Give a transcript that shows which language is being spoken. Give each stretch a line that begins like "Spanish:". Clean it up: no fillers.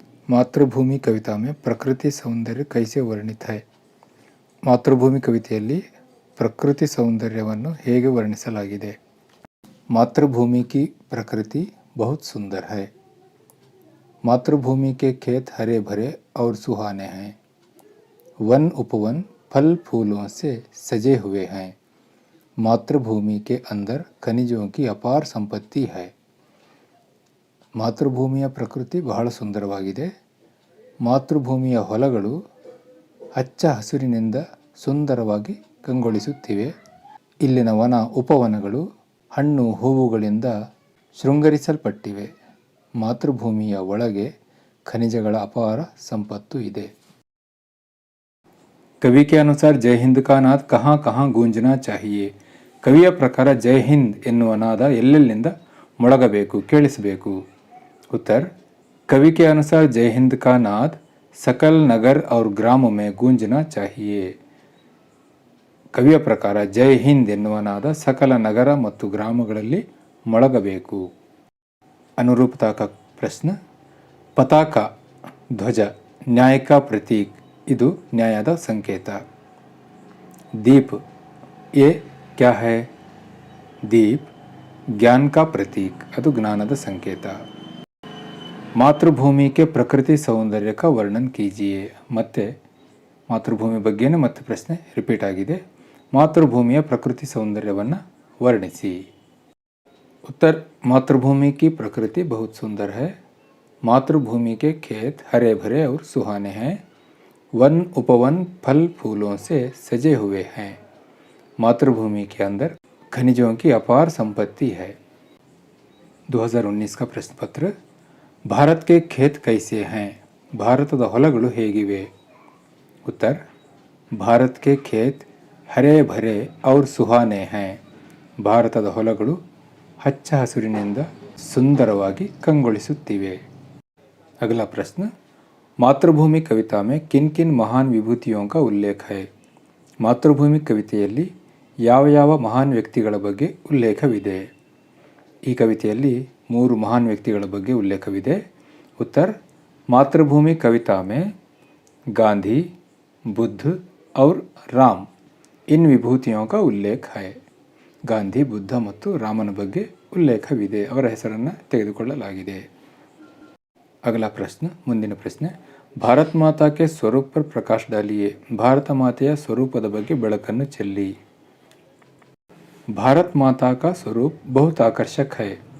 Hindi: मातृभूमि कविता में प्रकृति सौंदर्य कैसे वर्णित है?
Kannada: ಮಾತೃಭೂಮಿ ಕವಿತೆಯಲ್ಲಿ ಪ್ರಕೃತಿ ಸೌಂದರ್ಯವನ್ನು ಹೇಗೆ ವರ್ಣಿಸಲಾಗಿದೆ?
Hindi: मातृभूमि की प्रकृति बहुत सुंदर है। मातृभूमि के खेत हरे भरे और सुहाने हैं। वन उपवन फल फूलों से सजे हुए हैं। मातृभूमि के अंदर खनिजों की अपार संपत्ति है।
Kannada: ಮಾತೃಭೂಮಿಯ ಪ್ರಕೃತಿ ಬಹಳ ಸುಂದರವಾಗಿದೆ. ಮಾತೃಭೂಮಿಯ ಹೊಲಗಳು ಹಚ್ಚ ಹಸುರಿನಿಂದ ಸುಂದರವಾಗಿ ಕಂಗೊಳಿಸುತ್ತಿವೆ. ಇಲ್ಲಿನ ವನ ಉಪವನಗಳು ಹಣ್ಣು ಹೂವುಗಳಿಂದ ಶೃಂಗರಿಸಲ್ಪಟ್ಟಿವೆ. ಮಾತೃಭೂಮಿಯ ಒಳಗೆ ಖನಿಜಗಳ ಅಪಾರ ಸಂಪತ್ತು ಇದೆ.
Hindi: ಕವಿ ಕೆ ಅನುಸಾರ ಜೈ ಹಿಂದ್ ಕಾ ನಾದ್ ಕಹಾಂ ಕಹಾಂ ಗೂಂಜನಾ ಚಾಹಿಯೇ.
Kannada: ಕವಿಯ ಪ್ರಕಾರ ಜೈ ಹಿಂದ್ ಎನ್ನುವ ನಾದ ಎಲ್ಲೆಲ್ಲಿಂದ ಮೊಳಗಬೇಕು, ಕೇಳಿಸಬೇಕು?
Hindi: उत्तर, कवि के अनुसार जय हिंद का नाद सकल नगर और ग्रामों में गूंजना चाहिए.
Kannada: ಕವಿಯ ಪ್ರಕಾರ ಜೈ ಹಿಂದ್ ಎನ್ನುವ ನಾದ ಸಕಲ ನಗರ ಮತ್ತು ಗ್ರಾಮಗಳಲ್ಲಿ ಮೊಳಗಬೇಕು.
Hindi: ಅನುರೂಪತಾ का ಪ್ರಶ್ನೆ. ಪತಾಕ ಧ್ವಜ ನ್ಯಾಯ का ಪ್ರತೀಕ್,
Kannada: ಇದು ನ್ಯಾಯದ ಸಂಕೇತ.
Hindi: दीप ये क्या है? दीप ज्ञान का प्रतीक,
Kannada: ಅದು ಜ್ಞಾನದ ಸಂಕೇತ.
Hindi: ಮಾತೃಭೂಮಿ ಕೆ ಪ್ರಕೃತಿ ಸೌಂದರ್ಯ का ವರ್ಣನ್ ಕೀಜಿಯೇ.
Kannada: ಮತ್ತೆ ಮಾತೃಭೂಮಿ ಬಗ್ಗೆನೇ ಮತ್ತೆ ಪ್ರಶ್ನೆ ರಿಪೀಟ್ ಆಗಿದೆ. ಮಾತೃಭೂಮಿಯ ಪ್ರಕೃತಿ ಸೌಂದರ್ಯವನ್ನು ವರ್ಣಿಸಿ.
Hindi: उत्तर, मातृभूमि की प्रकृति बहुत सुंदर है. मातृभूमि के खेत हरे भरे और सुहाने हैं. वन उपवन फल फूलों से सजे हुए हैं. मातृभूमि के अंदर खनिजों की अपार संपत्ति है. 2019 का प्रश्न पत्र. भारत के खेत कैसे हैं?
Kannada: ಭಾರತದ ಹೊಲಗಳು ಹೇಗಿವೆ?
Hindi: उत्तर, भारत के खेत हरे भरे और सुहाने हैं.
Kannada: ಭಾರತದ ಹೊಲಗಳು ಹಚ್ಚ ಹಸುರಿನಿಂದ ಸುಂದರವಾಗಿ ಕಂಗೊಳಿಸುತ್ತಿವೆ.
Hindi: अगला प्रश्न. मातृभूमि कविता में किन किन महान विभूतियों का उल्लेख है?
Kannada: ಮಾತೃಭೂಮಿ ಕವಿತೆಯಲ್ಲಿ ಯಾವ ಯಾವ ಮಹಾನ್ ವ್ಯಕ್ತಿಗಳ ಬಗ್ಗೆ ಉಲ್ಲೇಖವಿದೆ? ಈ ಕವಿತೆಯಲ್ಲಿ 3 ಮಹಾನ್ ವ್ಯಕ್ತಿಗಳ ಬಗ್ಗೆ ಉಲ್ಲೇಖವಿದೆ.
Hindi: उत्तर, मातृभूमि कविता में गांधी, बुद्ध और राम इन विभूतियों का उल्लेख है.
Kannada: ಗಾಂಧಿ, ಬುದ್ಧ ಮತ್ತು ರಾಮನ ಬಗ್ಗೆ ಉಲ್ಲೇಖವಿದೆ. ಅವರ ಹೆಸರನ್ನು ತೆಗೆದುಕೊಳ್ಳಲಾಗಿದೆ. ಅಗಲ ಪ್ರಶ್ನೆ, ಮುಂದಿನ ಪ್ರಶ್ನೆ.
Hindi: ಭಾರತ್ ಮಾತಾ ಕೆ ಸ್ವರೂಪ್ ಪರ್ ಪ್ರಕಾಶ್ ಡಾಲಿಯೇ.
Kannada: ಭಾರತ ಮಾತೆಯ ಸ್ವರೂಪದ ಬಗ್ಗೆ ಬೆಳಕನ್ನು ಚೆಲ್ಲಿ.
Hindi: ಭಾರತ್ ಮಾತಾ ಕಾ ಸ್ವರೂಪ್ ಬಹುತ್ ಆಕರ್ಷಕ್ ಹೈ.